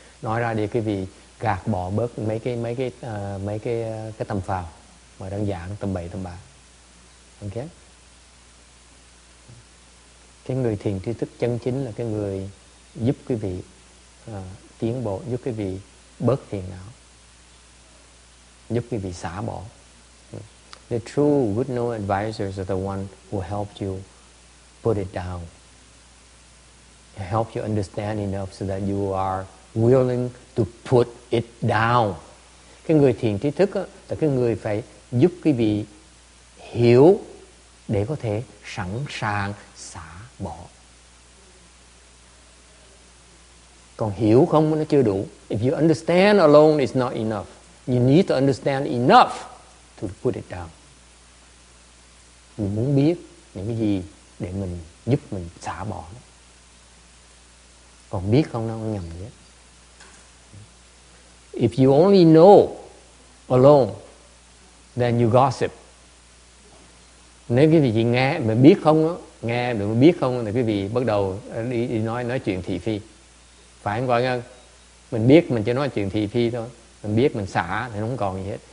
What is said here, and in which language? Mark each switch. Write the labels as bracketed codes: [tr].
[vi] Nói ra đi cái vị gạt bỏ bớt mấy cái tầm phào mà đang giảng tầm bậy tầm bạ. Ok? Cái người thiền tri thức chân chính là cái người giúp quý vị tiến bộ, giúp quý vị bớt phiền não, giúp quý vị xả bỏ. [en] The true good know advisors are the one who help you put it down, help you understand enough so that you are willing to put it down. [vi] Cái người thiền tri thức là cái người phải giúp quý vị hiểu để có thể sẵn sàng xả bỏ. Còn hiểu không nó chưa đủ. [en] If you understand alone it's not enough. You need to understand enough to put it down. [vi] Mình muốn biết những cái gì để mình giúp mình xả bỏ nó. Còn biết không nó không nhầm gì hết. [en] If you only know alone, then you gossip. [vi] Nếu cái vị chỉ nghe mà biết không đó, nghe được biết không thì cái vị bắt đầu đi nói chuyện thị phi. Phải không gọi? Mình biết mình chỉ nói chuyện thị phi thôi. Mình biết mình xả thì nó không còn gì hết.